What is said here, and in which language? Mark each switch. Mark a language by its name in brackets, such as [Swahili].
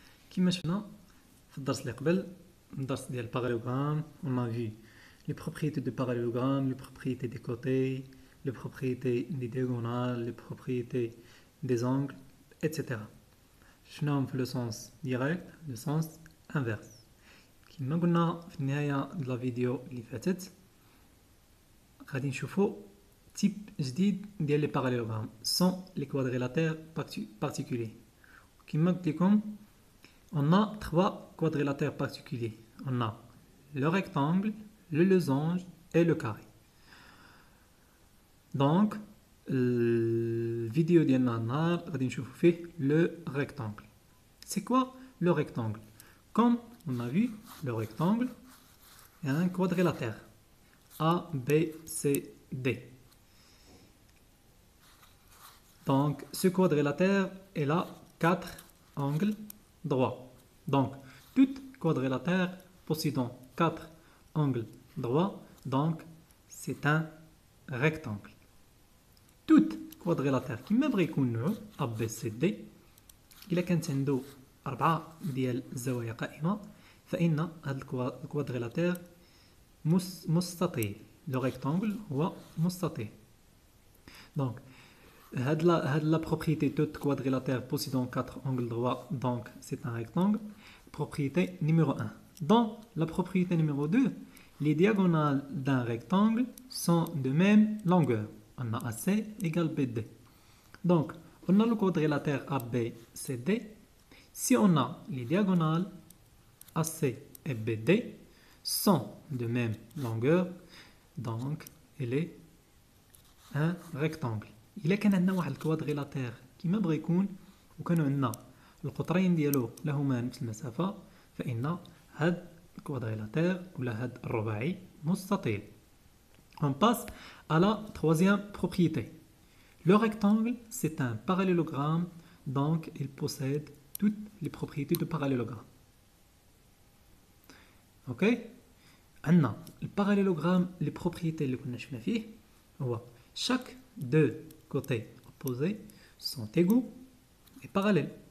[Arabic] كما شفنا في الدرس اللي قبل، الدرس ديال الباراليلوغرام، [French] on a vu les propriétés du parallélogramme, les propriétés des côtés, les propriétés des diagonales, les propriétés des angles, etc. [Arabic] شفناهم في [French] le sens direct, le sens inverse. [Arabic] كما قلنا في النهاية د لا فيديو اللي فاتت، غادي نشوفو type جديد ديال لي [French] parallélogrammes sans les quadrilatères particuliers. Comme je vous l'ai dit, on a trois quadrilatères particuliers. On a le rectangle, le losange et le carré. Donc, la vidéo d'aujourd'hui, on va voir le rectangle. C'est quoi le rectangle? Comme on a vu, le rectangle est un quadrilatère A, B, C, D. Donc, ce quadrilatère est là 4 angles droits. Donc, tout quadrilatère possédant 4 angles droits, donc c'est un rectangle. Tout quadrilatère qui [Arabic] مبغي يكون A B C D إلا كانت عنده 4 ديال الزوايا قائمة، فإن هذا الكوادريلاتير مستطيل. [French] Le rectangle [Arabic] هو مستطيل. [French] Donc, la propriété de quadrilatère possédant 4 angles droits, donc c'est un rectangle. Propriété numéro 1. Dans la propriété numéro 2, les diagonales d'un rectangle sont de même longueur. On a AC égale BD. Donc, on a le quadrilatère ABCD. Si on a les diagonales AC et BD sont de même longueur, donc il est un rectangle. [Arabic] إلا كان عندنا واحد الكوادريلاتير كيما بغى يكون وكانوا عندنا القطرين ديالو لهما نفس المسافة، فإن هاد الكوادريلاتير ولا هاد الرباعي مستطيل. [French] On passe à la troisième propriété. Le rectangle, c'est un parallélogramme, donc il possède toutes les propriétés de parallélogramme. Ok? [Arabic] عندنا الباراليلوغرام [French] les propriétés [Arabic] اللي كنا شفنا فيه هو [French] chaque deux côtés opposés sont égaux et parallèles.